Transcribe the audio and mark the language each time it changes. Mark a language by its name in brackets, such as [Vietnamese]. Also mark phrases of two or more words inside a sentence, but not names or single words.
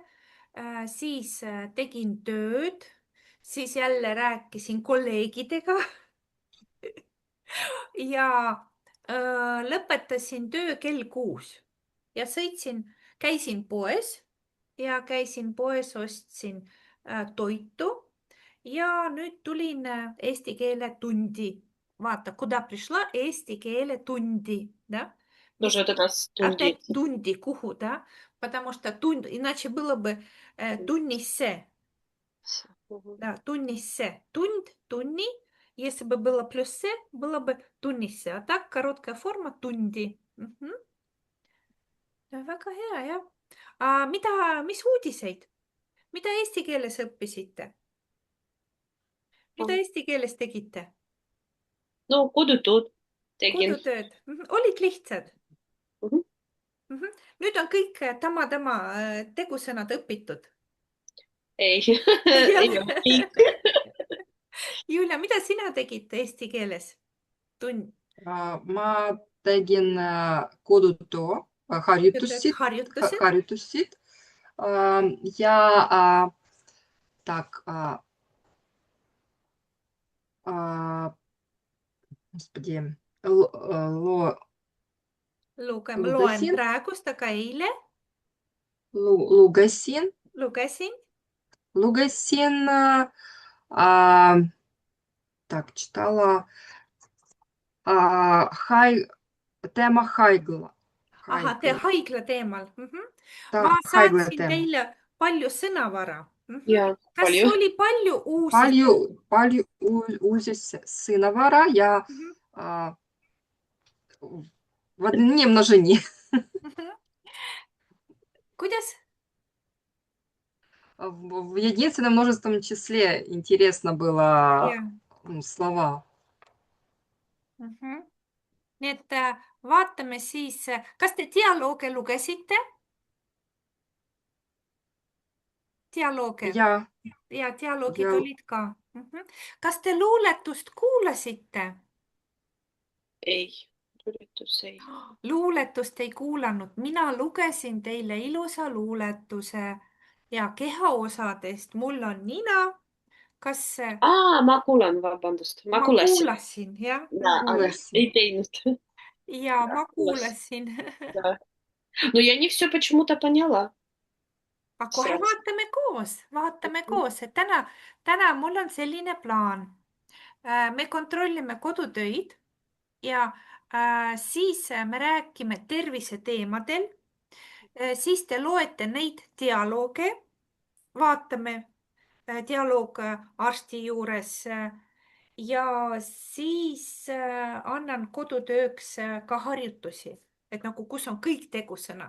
[Estonian] Siis tegin tööd, siis jälle rääkisin kolleegidega ja lõpetasin töö kell 6 ja käisin poes, ostsin toitu ja nüüd tulin eesti keele tundi. Vaata, [Russian] куда пришла [Estonian] eesti keele tundi, [Russian] да? Тоже вот это Опять студить. [Estonian] tundi, kuhu, [Russian] да? Потому что иначе было бы tunnisse, да, [Estonian] tunnisse, tund, tunni. [Russian] Если бы было плюс се, было бы tunnisse, а так короткая форма tundi. [Estonian] Väga hea, jah. Mis uudiseid? Mida eesti keeles õppisite? Mida eesti keeles tegite? No, kodutööd tegin. Kodutööd. Olid lihtsad? Mhm. Nüüd on kõik tama-tama tegusõnad õpitud. Ei, Ei ei ole. ole kõik. Julia, mida sina tegid eesti keeles? Tund. Ma tegin kodutöö, harjutused, Harjutused. harjutused ja [Russian] так, господи, [Estonian] Loen lugesin, praegust, aga eile lugesin, lugesin. lugesin, [Russian] так, читала [Estonian] teema haigla. Ahah, te haigla teemal. Ma Haigla saatsin teema. teile palju sõnavara. Ja, Kas palju. oli palju uusi? Palju uusi sõnavara ja [Ukrainian] в однине множине. [Estonian] Kuidas? [Russian] В единственном множественном числе интересно было [Estonian] Ja. [Russian] слова. [Estonian] Nii et vaatame siis, kas te dialooge lugesite? Dialooge. Ja, Ja dialoogid ja olid ka. Kas te luuletust kuulasite? Ei, üritus ei. Luuletust ei kuulanud. Mina lugesin teile ilusa luuletuse ja kehaosadest mul on nina. Kas Ma kuulan, vabandust. Ma ma kuulasin. kuulasin, jah? Aga ei teinud. Ja ma Kuulasin. kuulasin. [Russian] Да. Но я не все почему-то поняла. [Estonian] Aga kohe Sraks. vaatame koos, et täna mul on selline plaan. Me kontrollime kodutöid ja siis me räägime terviseteemadel. Siis te loete neid dialooge, vaatame dialoog arsti juures ja siis annan kodutööks ka harjutusi, et nagu kus on kõik tegusõnad.